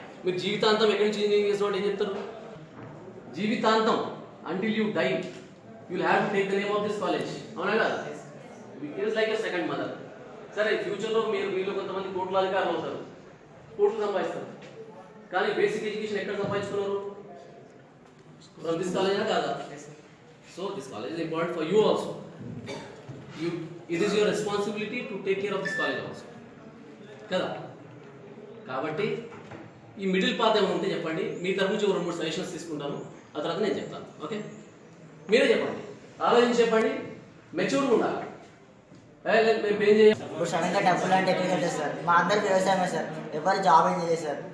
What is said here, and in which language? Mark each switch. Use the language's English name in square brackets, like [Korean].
[Telugu] మీరు జీవితాంతం ఎక్కడి నుంచి ఇంజనీరింగ్ చేసిన ఏం చెప్తారు, జీవితాంతం [English] until you die you will have to take the name of this college, [Telugu] అవునా కదా. [English] It is like your second mother. [Telugu] సరే ఫ్యూచర్లో మీలో కొంతమంది కోట్ల అధికారులు అవుతారు, కోట్లు సంపాదిస్తారు, కానీ బేసిక్ ఎడ్యుకేషన్ ఎక్కడ సంపాదించుకున్నారు, [English] from this college [Telugu] కాదా. [English] So this college is important for you also. It is your responsibility to take care of this college also కదా. [Telugu] కాబట్టి ఈ మిడిల్ పాత్ ఏమైనా ఉంటే చెప్పండి, మీ తరఫు నుంచి 2-3 సజెషన్స్ తీసుకుంటాను, ఆ తర్వాత నేను చెప్తాను. ఓకే, మీరే చెప్పండి, ఆలోచించి చెప్పండి, మెచ్యూర్గా ఉండాలి. మేము ఏం చేయాలి ఇప్పుడు సడన్గా డబ్బులు అంటే ఎక్కడ కట్టారు సార్, మా అందరికి వ్యవసాయమే సార్, ఎవరు జాబ్ ఏం చేయలేదు సార్.